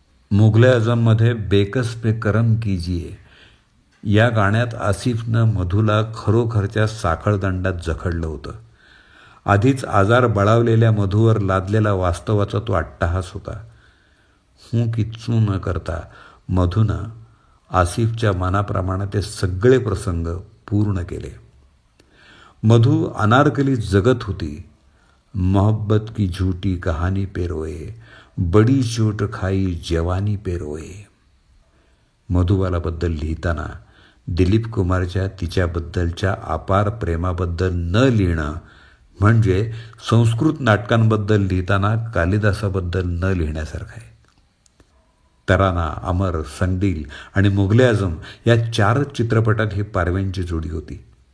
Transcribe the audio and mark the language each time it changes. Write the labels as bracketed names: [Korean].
[Marathi] मुघल आझममध्ये बेकस पे करम कीजिए या गाण्यात आसिफनं मधूला खरोखरच्या साखळदंडात जखडलं होतं. आधीच आजार बळावलेल्या मधूवर लादलेला वास्तवाचा तो अट्टहास होता. किच्चू न करता मधूनं आसिफच्या मनाप्रमाणे ते सगळे प्रसंग पूर्ण केले. मधू अनारकली जगत होती. [Hindi] मोहब्बत की झूठी कहानी पे रोए, बडी चोट खाई जवानी पे रोए. [Marathi] मधुबालाबद्दल लिहिताना दिलीप कुमारच्या तिच्याबद्दलच्या अपार प्रेमाबद्दल न लिहिणं म्हणजे संस्कृत नाटकांबद्दल लिहिताना कालिदासाबद्दल न लिहिण्यासारखं आहे. तराना, अमर, संदील आणि मुघल आझम या 4 चित्रपटात ही पारव्यांची जोडी होती.